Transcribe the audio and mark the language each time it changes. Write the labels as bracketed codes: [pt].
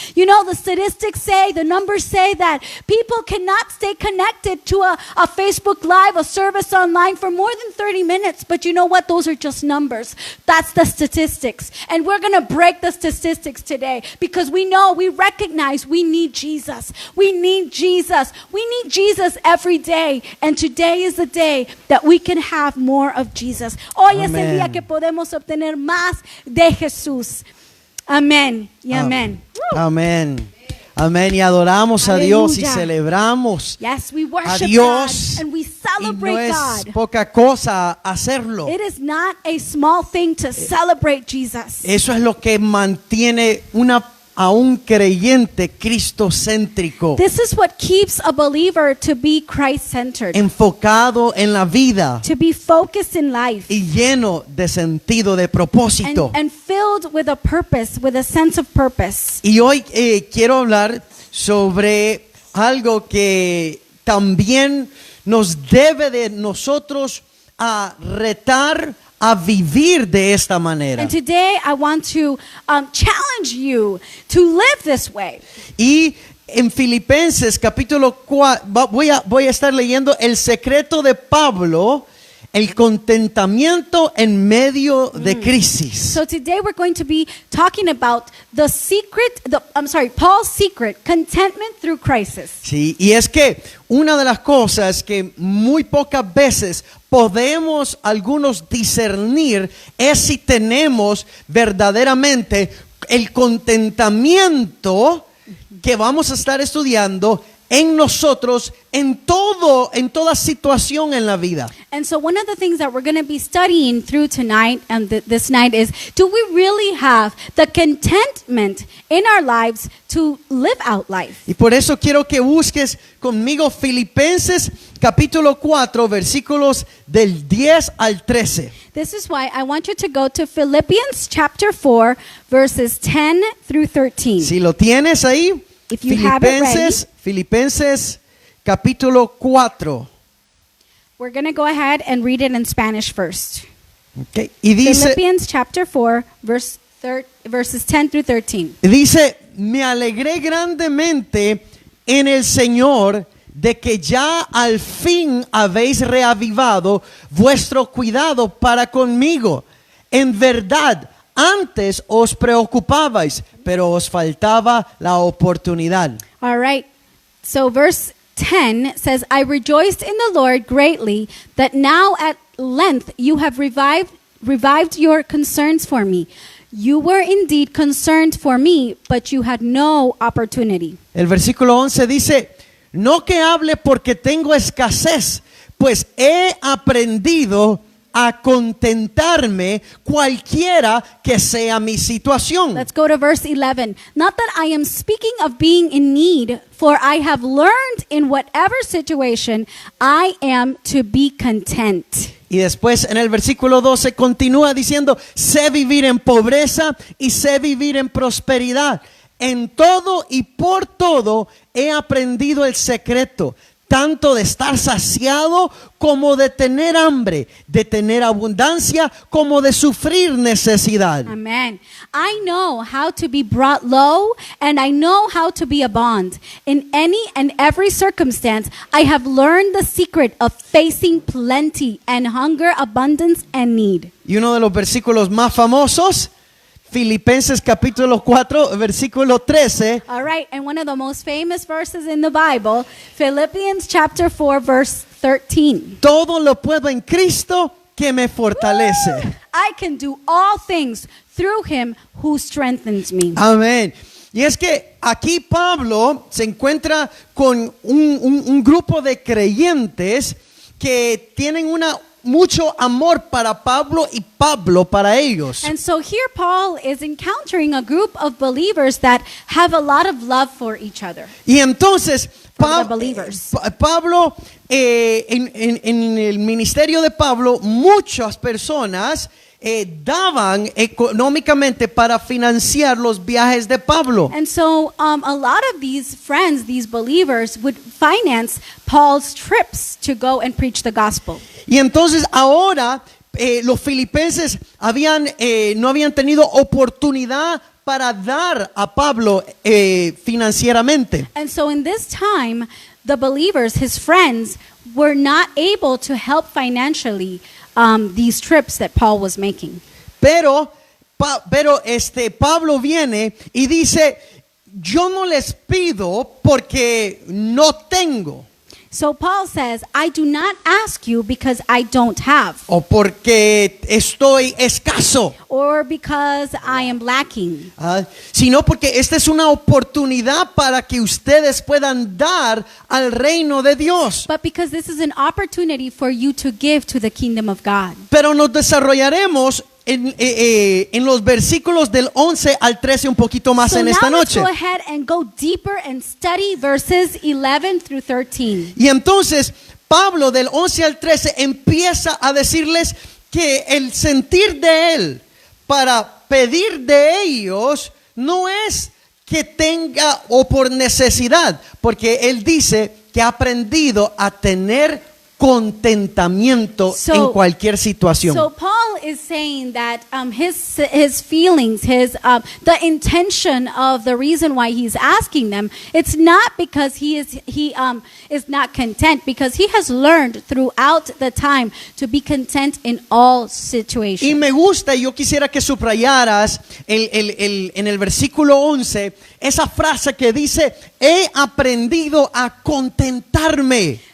[en] You know, the statistics say, the numbers say that people cannot stay connected to a Facebook Live, a service online for more than 30 minutes. But you know what? Those are just numbers. That's the statistics. And we're going to break the statistics today because we know, we recognize we need Jesus. We need Jesus. We need Jesus every day. And today is the day that we can have more of Jesus. [es] Hoy es el día que podemos obtener más de Jesús. Amén y amén. Amén. Amén. Y adoramos a Dios y celebramos a Dios. [en] And we [es] Y [en] celebrate [es] no es [en] God. [es] poca cosa hacerlo. [en] It is not a small thing to celebrate Jesus. [es] Eso es lo que mantiene a un creyente cristocéntrico, [en] This is what keeps a believer to be Christ-centered, [es] enfocado en la vida [en] to be focused in life, [es] y lleno de sentido, de propósito. [en] and filled with a purpose, with a sense of purpose. [es] Y hoy quiero hablar sobre algo que también nos debe de nosotros a retar a vivir de esta manera. [en] And today I want to challenge you to live this way. [es] Y en Filipenses capítulo 4 voy a estar leyendo el secreto de Pablo, el contentamiento en medio de crisis. [en] So today we're going to be talking about Paul's secret, contentment through crisis. [es] Sí, y es que una de las cosas que muy pocas veces podemos algunos discernir es si tenemos verdaderamente el contentamiento que vamos a estar estudiando en nosotros en toda situación en la vida. [en] And so one of the things that we're going to be studying through tonight and this night is, do we really have the contentment in our lives to live out life? [es] Y por eso quiero que busques conmigo Filipenses capítulo 4 versículos del 10 al 13. [en] This is why I want you to go to Philippians chapter 4 verses 10 through 13. [es] Si lo tienes ahí, [en] If you have it ready. [es] Filipenses capítulo 4. [en] We're going to go ahead and read it in Spanish first. [es] Okay. Y dice, [en] Philippians chapter 4 verses 10 through 13. [es] dice, me alegré grandemente en el Señor de que ya al fin habéis reavivado vuestro cuidado para conmigo. En verdad, antes os preocupabais, pero os faltaba la oportunidad. [en] All right. So verse 10 says, I rejoiced in the Lord greatly that now at length you have revived your concerns for me. You were indeed concerned for me, but you had no opportunity. [es] El versículo 11 dice, no que hable porque tengo escasez, pues he aprendido a contentarme cualquiera que sea mi situación. [en] Let's go to verse 11. Not that I am speaking of being in need, for I have learned in whatever situation I am to be content. [es] Y después en el versículo 12 continúa diciendo, sé vivir en pobreza y sé vivir en prosperidad. En todo y por todo he aprendido el secreto, tanto de estar saciado como de tener hambre, de tener abundancia como de sufrir necesidad. [en] Amen. I know how to be brought low, and I know how to be abound. In any and every circumstance, I have learned the secret of facing plenty and hunger, abundance, and need. [es] Y uno de los versículos más famosos, Filipenses capítulo 4, versículo 13. [en] All right, and one of the most famous verses in the Bible, Philippians chapter 4, verse 13. [es] Todo lo puedo en Cristo que me fortalece. [en] I can do all things through him who strengthens me. [es] Amén. Y es que aquí Pablo se encuentra con un grupo de creyentes que tienen mucho amor para Pablo y Pablo para ellos. [en] And so here Paul is encountering a group of believers that have a lot of love for each other. [es] Y entonces [en] For the believers. [es] Pablo, en el ministerio de Pablo, muchas personas daban económicamente para financiar los viajes de Pablo. [en] And so a lot of these friends, these believers, would finance Paul's trips to go and preach the gospel. [es] Y entonces ahora los filipenses no habían tenido oportunidad para dar a Pablo financieramente. [en] And so in this time, the believers, his friends, were not able to help financially these trips that Paul was making. [es] Pero Pablo viene y dice, yo no les pido porque no tengo. [en] So Paul says, I do not ask you because I don't have, [es] O porque estoy escaso, [en] or because I am lacking, [es] sino porque esta es una oportunidad para que ustedes puedan dar al reino de Dios. [en] but because this is an opportunity for you to give to the kingdom of God. [es] Pero nos desarrollaremos en los versículos del 11 al 13 un poquito más [en] So [es] en [en] now [es] esta [en] let's [es] noche. [en] go ahead and go deeper and study verses 11 through 13. [es] Y entonces Pablo del 11 al 13 empieza a decirles que el sentir de él para pedir de ellos no es que tenga o por necesidad, porque él dice que ha aprendido a tener contentamiento en cualquier situación. [en] So Paul is saying that his feelings, the intention of the reason why he's asking them, it's not because he is not content, because he has learned throughout the time to be content in all situations. [es] Y me gusta, yo quisiera que subrayaras en el versículo 11 esa frase que dice, he aprendido a contentarme.